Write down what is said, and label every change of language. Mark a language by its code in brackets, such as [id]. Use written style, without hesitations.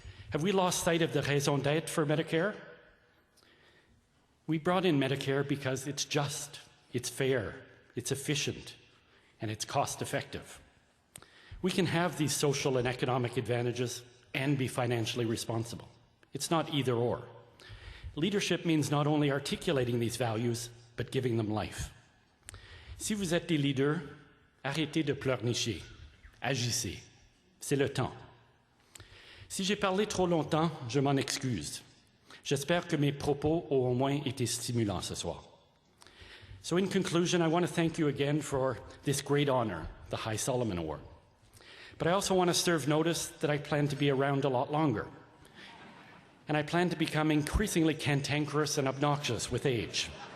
[en] Have we lost sight of the raison d'être for Medicare? We brought in Medicare because it's just, it's fair, it's efficient, and it's cost-effective. We can have these social and economic advantages and be financially responsible. It's not either or. Leadership means not only articulating these values, but giving them life. [fr] Si vous êtes des leaders, arrêtez de pleurnicher. Agissez. C'est le temps. Si j'ai parlé trop longtemps, je m'en excuse. J'espère que mes propos ont au moins été stimulants ce soir. [en] So in conclusion, I want to thank you again for this great honor, the High Solomon Award. But I also want to serve notice that I plan to be around a lot longer. And I plan to become increasingly cantankerous and obnoxious with age.